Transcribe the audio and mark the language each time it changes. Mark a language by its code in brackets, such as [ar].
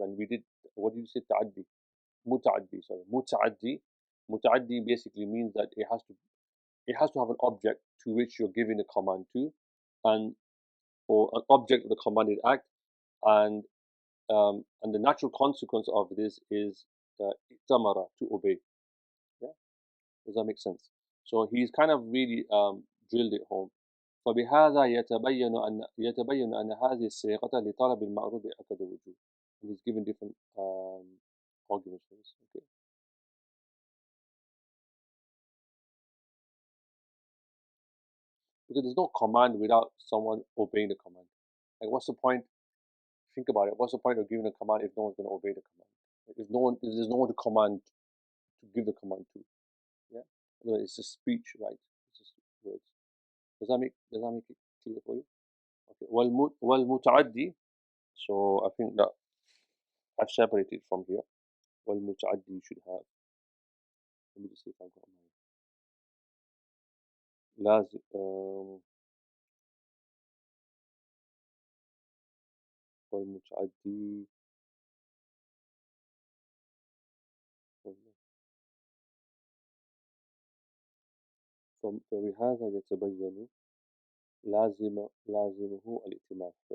[en] And we did, what did you say, ta'addi? Muta'addi, sorry, muta'addi basically means that it has to have an object to which you're giving a command to, and or an object of the commanded act, and the natural consequence of this is tamara, to obey. Yeah, does that make sense? So he's kind of really drilled it home. [ar] فبهذا يتبين أن هذه الصيغة لطلب المعروف بأكد وجوه. [en] And he's given different arguments for this. Okay. Because there's no command without someone obeying the command. Like, what's the point? Think about it. What's the point of giving a command if no one's going to obey the command? If there's no one to command, to give the command to. Yeah, it's just speech, right? It's just words. Does that make it clear for you? [ar] Okay. والمتعدي. [en] So I think that I've separated from here. والمتعدي you should have. Let me just see if I've got mine. [ar] لازم والمتعدي فبهذا يتبين لازمه الائتمان.